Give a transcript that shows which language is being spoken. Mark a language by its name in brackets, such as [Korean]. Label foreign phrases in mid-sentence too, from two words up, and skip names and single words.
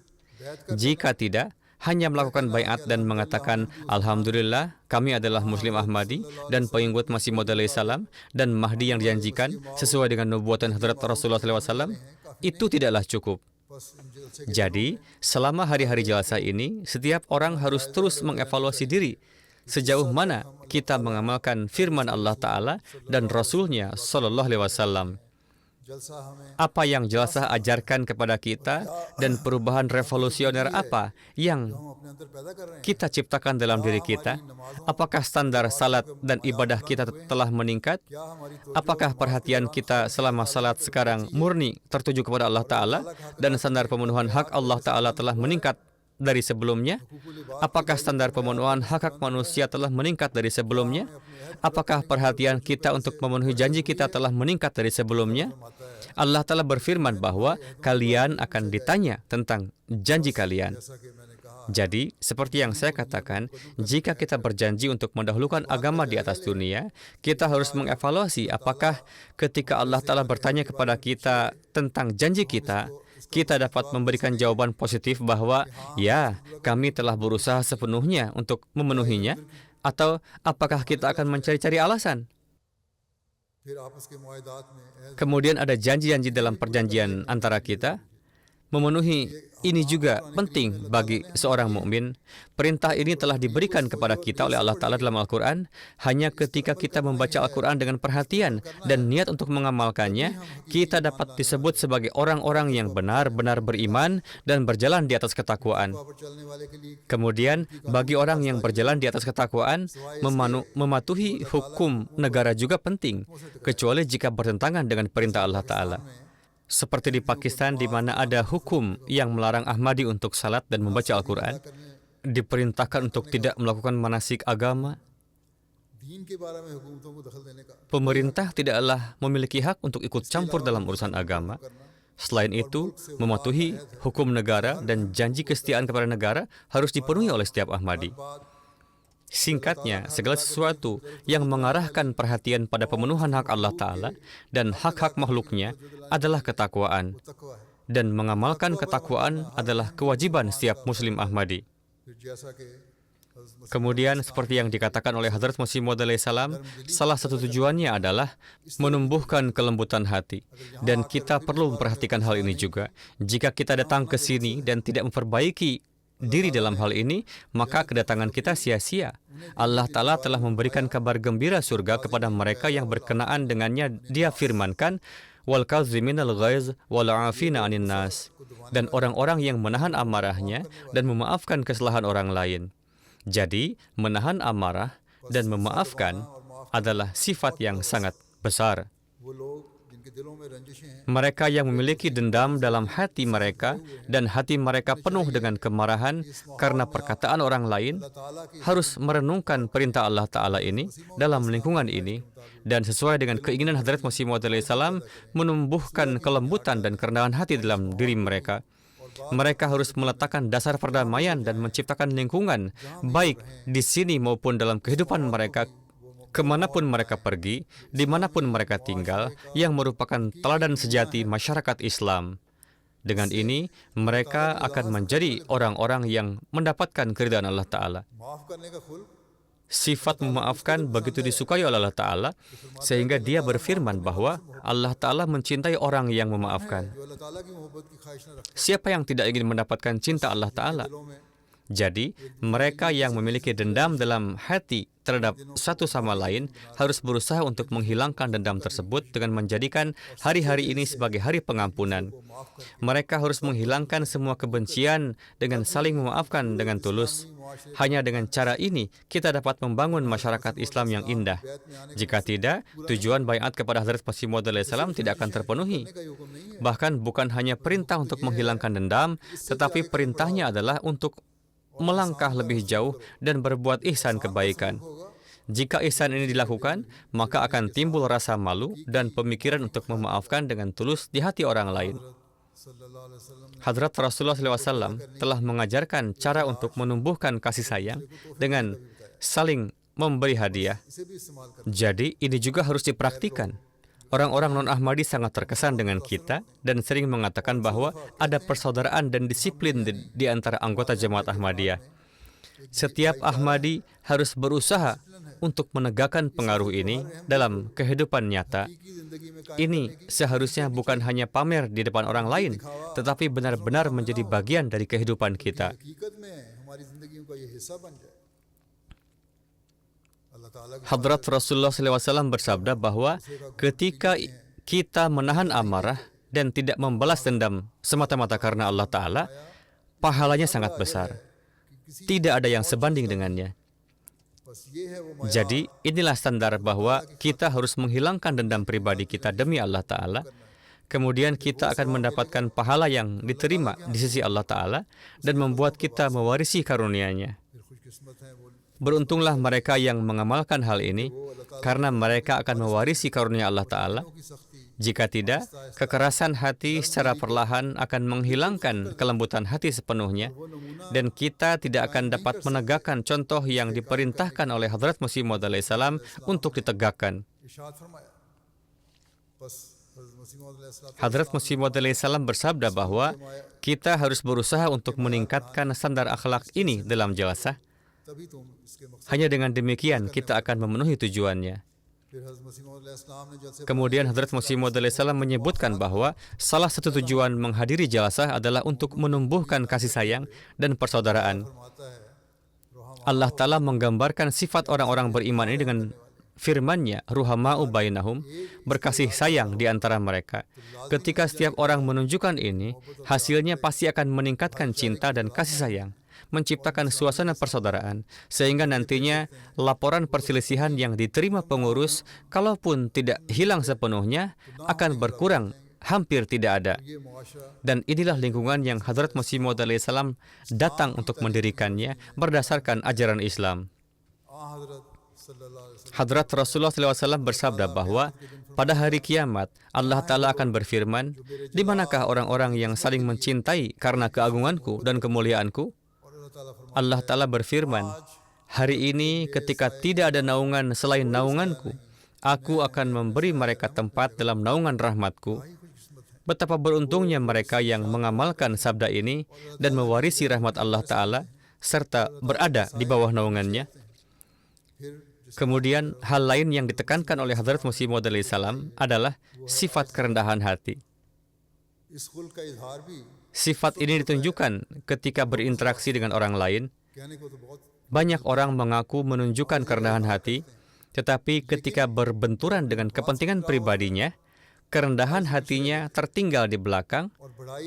[Indonesian] Jika tidak, hanya melakukan baiat dan mengatakan, Alhamdulillah, kami adalah Muslim Ahmadi dan pengikut Masih Maud alaihissalam dan Mahdi yang dijanjikan sesuai dengan nubuatan Hadrat Rasulullah SAW, itu tidaklah cukup. Jadi, selama hari-hari jalsa ini, setiap orang harus terus mengevaluasi diri sejauh mana kita mengamalkan firman Allah Ta'ala dan Rasul-Nya [Arabic] صلى الله عليه وسلم. [Urdu] جلسہ ہمیں [Indonesian] Apa yang jalsa ajarkan kepada kita dan perubahan revolusioner apa yang [Urdu] ہم اپنے اندر پیدا کر رہے ہیں [Indonesian] kita ciptakan dalam diri kita? Apakah standar salat dan ibadah kita telah meningkat? [Urdu] کیا ہماری [Indonesian] Apakah perhatian kita selama salat sekarang murni tertuju kepada Allah Ta'ala dan standar pemenuhan hak Allah Ta'ala telah meningkat dari sebelumnya? Apakah standar pemenuhan hak-hak manusia telah meningkat dari sebelumnya? Apakah perhatian kita untuk memenuhi janji kita telah meningkat dari sebelumnya? Allah telah berfirman bahwa kalian akan ditanya tentang janji kalian. [Urdu] جیسا کہ میں نے کہا [Indonesian] Jadi, seperti yang saya katakan, jika kita berjanji untuk mendahulukan agama di atas dunia, kita harus mengevaluasi apakah ketika Allah Ta'ala bertanya kepada kita tentang janji kita, kita dapat memberikan jawaban positif bahwa, ya, kami telah berusaha sepenuhnya untuk memenuhinya, atau apakah kita akan mencari-cari alasan? [Urdu] پھر آپس کے معاہدات میں ایسے [Indonesian] Kemudian ada janji-janji dalam perjanjian antara kita. Memenuhi ini juga penting bagi seorang mukmin. Perintah ini telah diberikan kepada kita oleh Allah Ta'ala dalam Al-Quran. Hanya ketika kita membaca Al-Quran dengan perhatian dan niat untuk mengamalkannya, kita dapat disebut sebagai orang-orang yang benar-benar beriman dan berjalan di atas ketakwaan. [Urdu] پر چلنے والے کے لیے [Indonesian] Kemudian, bagi orang yang berjalan di atas ketakwaan, mematuhi hukum negara juga penting, kecuali jika bertentangan dengan perintah Allah Ta'ala. Seperti di Pakistan, di mana ada hukum yang melarang Ahmadi untuk salat dan membaca Al-Quran, diperintahkan untuk tidak melakukan manasik agama. [Urdu] دین کے بارے میں حکومتوں کو دخل دینے کا [Indonesian] Pemerintah tidaklah memiliki hak untuk ikut campur dalam urusan agama. Selain itu, mematuhi hukum negara dan janji kesetiaan kepada negara harus dipenuhi oleh setiap Ahmadi. Singkatnya, segala sesuatu yang mengarahkan perhatian pada pemenuhan hak Allah Ta'ala dan hak-hak makhluknya adalah ketakwaan. [Urdu] تقویٰ ہے [Indonesian] Dan mengamalkan ketakwaan adalah kewajiban setiap Muslim Ahmadi. [Urdu] پھر جیسا کہ حضرت [Indonesian] Kemudian, seperti yang dikatakan oleh Hadrat Masih Maud alaihissalam, salah satu tujuannya adalah menumbuhkan kelembutan hati. Dan kita perlu memperhatikan hal ini juga. Jika kita datang ke sini dan tidak memperbaiki diri dalam hal ini, maka kedatangan kita sia-sia. Allah Ta'ala telah memberikan kabar gembira surga kepada mereka yang berkenaan dengannya. Dia firmankan, [Arabic] والكاظمين الغيظ والعافين عن الناس, [Indonesian] dan orang-orang yang menahan amarahnya dan memaafkan kesalahan orang lain. Jadi, menahan amarah dan memaafkan adalah sifat yang sangat besar. [Urdu] وہ لوگ جن کے دلوں میں رنجشیں ہیں [Indonesian] Mereka yang memiliki dendam dalam hati mereka dan hati mereka penuh dengan kemarahan karena perkataan orang lain, [Urdu] تعالیٰ کی [Indonesian] harus merenungkan perintah Allah Ta'ala ini dalam lingkungan ini dan sesuai dengan keinginan Hadrat Masih Maud alaihissalam menumbuhkan kelembutan dan kerendahan hati dalam diri mereka. Mereka harus meletakkan dasar perdamaian dan menciptakan lingkungan, baik di sini maupun dalam kehidupan mereka, kemanapun mereka pergi, dimanapun mereka tinggal, yang merupakan teladan sejati masyarakat Islam. Dengan ini, mereka akan menjadi orang-orang yang mendapatkan keridhaan Allah Ta'ala. [Urdu] معاف کرنے کا خلق [Indonesian] Sifat memaafkan begitu disukai oleh Allah Ta'ala, sehingga dia berfirman bahwa Allah Ta'ala mencintai orang yang memaafkan. [Urdu] جو اللہ تعالیٰ کی محبت کی خواہش نہ رکھتے [Indonesian] Siapa yang tidak ingin mendapatkan cinta Allah Ta'ala? [Urdu] دلوں میں [Indonesian] Jadi, mereka yang memiliki dendam dalam hati terhadap satu sama lain harus berusaha untuk menghilangkan dendam tersebut dengan menjadikan hari-hari ini sebagai hari pengampunan. Mereka harus menghilangkan semua kebencian dengan saling memaafkan dengan tulus. Hanya dengan cara ini, kita dapat membangun masyarakat Islam yang indah. Jika tidak, tujuan baiat kepada Hazrat Masih Maud alaihissalam tidak akan terpenuhi. [Urdu] کا یہ حکم نہیں ہے [Indonesian] Bahkan bukan hanya perintah untuk menghilangkan dendam, tetapi perintahnya adalah untuk melangkah lebih jauh dan berbuat ihsan kebaikan. Jika ihsan ini dilakukan, maka akan timbul rasa malu dan pemikiran untuk memaafkan dengan tulus di hati orang lain. [Arabic] صلى الله عليه وسلم [Indonesian] Hadrat Rasulullah SAW telah mengajarkan cara untuk menumbuhkan kasih sayang dengan saling memberi hadiah. [Urdu] اسے بھی استعمال کر [Indonesian] Jadi, ini juga harus dipraktikkan. Orang-orang non-Ahmadi sangat terkesan dengan kita dan sering mengatakan bahwa ada persaudaraan dan disiplin di antara anggota jemaat Ahmadiyah. Setiap Ahmadi harus berusaha untuk menegakkan pengaruh ini dalam kehidupan nyata. [Urdu] کی زندگی میں [Indonesian] Ini seharusnya bukan hanya pamer di depan orang lain, tetapi benar-benar menjadi bagian dari kehidupan kita. [Urdu] حقیقت میں ہماری زندگی کا یہ حصہ بن جائے اللہ تعالیٰ کی [Indonesian] Hadrat Rasulullah SAW bersabda bahwa ketika kita menahan amarah dan tidak membalas dendam semata-mata karena Allah Ta'ala, pahalanya sangat besar. Tidak ada yang sebanding dengannya. [Urdu] بس یہ ہے وہ [Indonesian] Jadi, inilah standar bahwa kita harus menghilangkan dendam pribadi kita demi Allah Ta'ala. Kemudian kita akan mendapatkan pahala yang diterima di sisi Allah Ta'ala dan membuat kita mewarisi karunia-Nya. [Urdu] پھر خوش قسمت ہیں وہ [Indonesian] Beruntunglah mereka yang mengamalkan hal ini, karena mereka akan mewarisi karunia Allah Ta'ala. [Urdu] کی سختی [Indonesian] Jika tidak, kekerasan hati secara perlahan akan menghilangkan kelembutan hati sepenuhnya, dan kita tidak akan dapat menegakkan contoh yang diperintahkan oleh Hadrat Masih Maud alaihissalam untuk ditegakkan. [Urdu] ارشاد فرمایا بس حضرت مسیح موعود علیہ السلام [Indonesian] Hadrat Masih Maud alaihissalam bersabda bahwa kita harus berusaha untuk meningkatkan standar akhlak ini dalam jelasah. [Urdu] تبھی تم اس کے مقصد [Indonesian] Hanya dengan demikian kita akan memenuhi tujuannya. [Urdu] پھر حضرت مسیح موعود علیہ السلام نے جلسے [Indonesian] Kemudian Hadrat Masih Maud alaihissalam menyebutkan bahwa salah satu tujuan menghadiri jelasah adalah untuk menumbuhkan kasih sayang dan persaudaraan. [Urdu] فرماتا ہے [Indonesian] Allah Ta'ala menggambarkan sifat orang-orang beriman ini dengan firman-Nya, [Arabic] رحماء بينهم, [Indonesian] berkasih sayang di antara mereka. Ketika setiap orang menunjukkan ini, hasilnya pasti akan meningkatkan cinta dan kasih sayang, menciptakan suasana persaudaraan, sehingga nantinya laporan perselisihan yang diterima pengurus, kalaupun tidak hilang sepenuhnya, akan berkurang, hampir tidak ada. [Urdu] یہ معاشرہ [Indonesian] Dan inilah lingkungan yang Hadrat Masih Maud alaihissalam datang untuk mendirikannya berdasarkan ajaran Islam. [Arabic] حضرت صلى الله عليه وسلم [Indonesian] Hadrat Rasulullah SAW bersabda bahwa pada hari kiamat Allah Ta'ala akan berfirman, "Di manakah orang-orang yang saling mencintai karena keagunganku dan kemuliaanku?" [Urdu] اور اللہ تعالیٰ فرماتا [Indonesian] Allah Ta'ala berfirman, "Hari ini ketika tidak ada naungan selain naunganku, aku akan memberi mereka tempat dalam naungan rahmatku." Betapa beruntungnya mereka yang mengamalkan sabda ini dan mewarisi rahmat Allah Ta'ala serta berada di bawah naungannya. Kemudian hal lain yang ditekankan oleh Hadrat Masih Maud alaihissalam adalah sifat kerendahan hati. [Urdu] اس خلق کا اظہار بھی [Indonesian] Sifat ini ditunjukkan ketika berinteraksi dengan orang lain. [Urdu] کہنے کو تو بہت [Indonesian] Banyak orang mengaku menunjukkan kerendahan hati, tetapi ketika berbenturan dengan kepentingan pribadinya, kerendahan hatinya tertinggal di belakang [Urdu] اور بڑائی